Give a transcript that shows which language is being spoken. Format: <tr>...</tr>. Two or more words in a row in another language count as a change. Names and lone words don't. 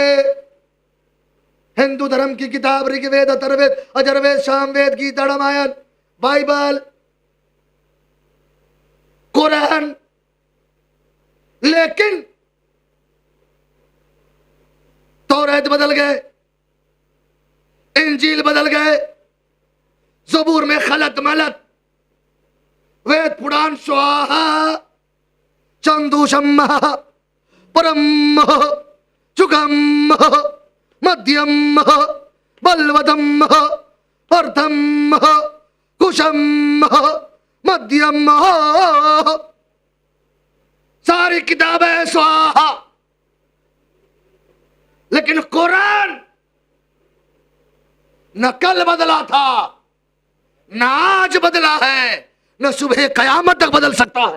<ur>ہندو دھرم کی کتاب رگ وید، اتھروید، اجروید، سام وید، گیتا، رامائن، بائبل، قرآن. لیکن توریت بدل گئے، انجیل بدل گئے، زبور میں خلط ملط، وید پران سواہا، چندوشم پرم چگم مدھیم بلودم پرتھم کشم مدھیم. ساری کتابیں سواہا. لیکن قرآن نہ کل بدلا تھا، نہ آج بدلا ہے، نہ صبح قیامت تک بدل سکتا ہے.</ur>